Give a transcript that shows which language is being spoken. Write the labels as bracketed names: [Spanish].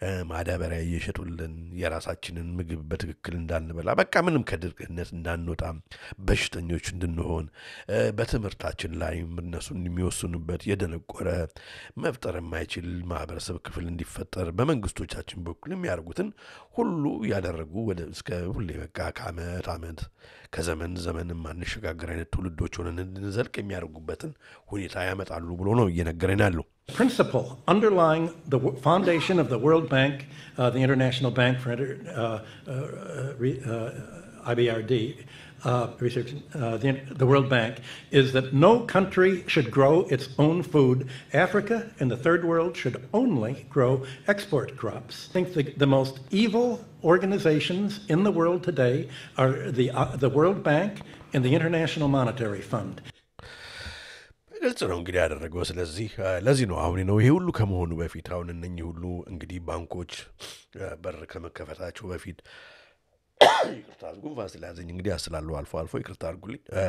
[Amharic] ማዳበሪያ እየሸጡልን የራሳችንን ምግብ በትክክል እንዳንበላ በቃ ምንም ከድርቅነት እንዳንወጣ በሽተኞች እንድንሆን በትምህርታችን ላይ እነሱ የሚወስኑበት የደነቆረ መፍጠር የማይችል ማህበረሰብ ክፍል እንዲፈጠር በመንግስቶቻችን በኩል የሚያደርጉትን ሁሉ ያደረጉ ወደ እስከ ሁሌ በቃ ከዓመት ከዘመን ማንሸጋገር አይነት ትውልዶች ሆነን እንድንዘልቅ የሚያደርጉበትን ሁኔታ ያመጣሉ ብሎ ነው እየነገረን ያለው። [English] Principle underlying the foundation of the World Bank, the International Bank for IBRD research, the World Bank, is that no country should grow its own food. Africa and the third world should only grow export crops. I think the most evil organizations in the world today are the World Bank and the International Monetary Fund. [Amharic] ግልጽ ነው እንግዲህ ያደረገው። ስለዚህ ለዚህ ነው አሁን ነው ይሄ ሁሉ ከመሆኑ በፊት አሁን እነኚህ ሁሉ እንግዲህ ባንኮች በር ከመከፈታቸው በፊት ይቅርታ ጉንፋን ስለያዘኝ እንግዲህ አስላለሁ አልፎ ይቅርታ አድርጉልኝ።